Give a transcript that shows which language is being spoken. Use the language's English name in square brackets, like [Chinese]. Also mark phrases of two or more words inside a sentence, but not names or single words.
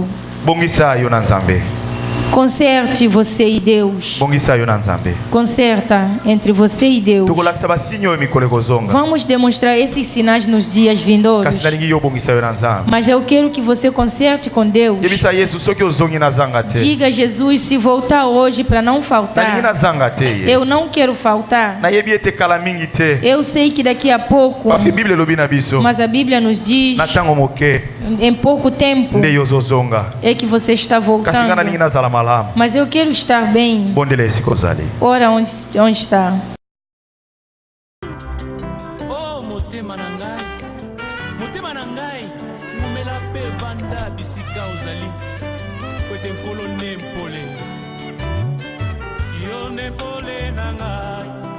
[Lingala] Bongisa yo na nzambe. [Portuguese] Conserte você e Deus. [Lingala] Bongisa yo na nzambe. [Portuguese] Conserta entre você e Deus. [Lingala] Tokolakisa basinyo oyo mikolo ekozonga. [Portuguese] Vamos demonstrar esses sinais nos dias vindouros. [Lingala] Kasi nalingi yo bongisa yo na nzambe. [Portuguese] Mas eu quero que você conserte com Deus. [Lingala] Yebisa Yesu soki ozongi na zanga te. [Portuguese] Diga a Jesus se voltar hoje para não [Lingala] Nalingi [Portuguese] faltar. [Lingala] na zanga te Yesu. [Portuguese] Eu não quero faltar. [Lingala] Nayebi ete kala mingi te. [Portuguese] Eu sei que daqui a pouco, [French] Parce que [Lingala] Bible elobi na biso. [Portuguese] mas a Bíblia nos diz, [Lingala] Na tango moke [Portuguese] em pouco tempo, [Lingala] nde yo ozozonga. [Portuguese] é que você está [Lingala] Kasi nga [Portuguese] voltando. [Lingala] nalingi nazala malamu. [Portuguese] Mas eu quero estar bem. [Lingala] Bondela esika ozali. [Portuguese] Ora onde está. [Lingala] Oh motema na ngai, motema na ngai, ngumela pe vanda bisika ozali, kwete nkolo nempole, yo nempole na ngai.